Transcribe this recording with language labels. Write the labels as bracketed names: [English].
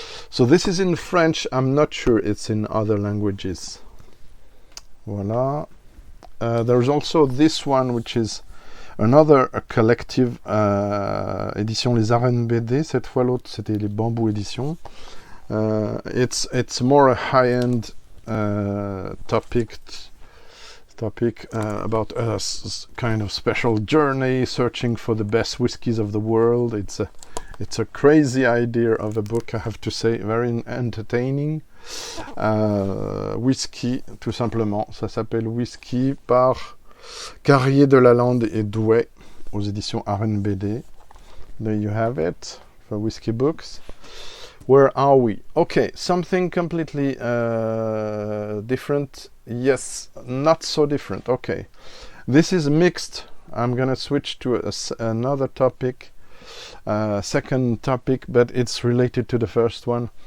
[English] So this is in French. I'm not sure it's in other languages. Voilà. There's also this one, which is another collective édition, les Arènes BD. [French] Cette fois, l'autre, c'était les Bambous éditions. [English] It's more a high-end topic about a kind of special journey searching for the best whiskies of the world. It's a crazy idea of a book, I have to say, very entertaining. [French] Whisky, tout simplement. Ça s'appelle Whisky par Carrier de Lalande et Douai aux éditions Arène BD. [English] There you have it for Whisky Books. Where are we? Okay, something completely different. Yes, not so different. Okay, this is mixed. I'm gonna switch to another topic, second topic, but it's related to the first one.